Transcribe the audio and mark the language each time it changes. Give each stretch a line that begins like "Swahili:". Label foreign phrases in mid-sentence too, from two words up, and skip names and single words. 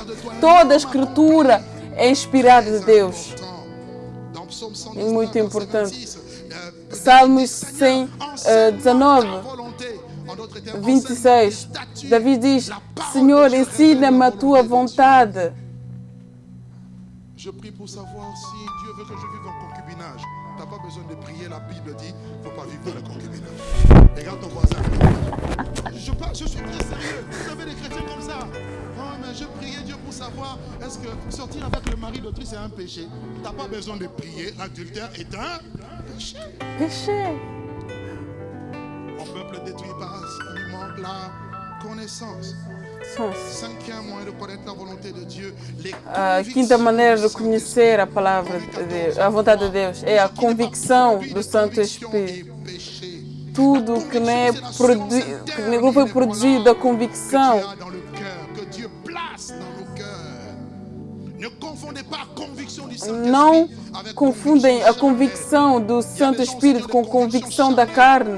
Portuguese: Toda a Escritura é inspirada de Deus. É muito importante. Salmos 119, 26. Davi diz: Senhor, ensina-me a tua vontade.
French: Je prie pour savoir si Dieu veut que je vive en concubinage. Tu n'as pas besoin de prier, la Bible dit qu'il ne faut pas vivre dans le concubinage. Regarde ton voisin. Je suis très sérieux. Vous avez des chrétiens comme ça. Oh, mais je priais Dieu pour savoir est-ce que sortir avec le mari d'autrui c'est un péché. Tu n'as pas besoin de prier. L'adultère est un péché. Péché. Mon peuple détruit par il lui manque la connaissance. Cinquième moyen de connaître la volonté de Dieu.
Portuguese: A quinta maneira de conhecer a palavra de Deus, a vontade de Deus, é a convicção do Santo Espírito. Tudo que não foi produzido da convicção. Não confundem a convicção do Santo Espírito com a convicção da carne.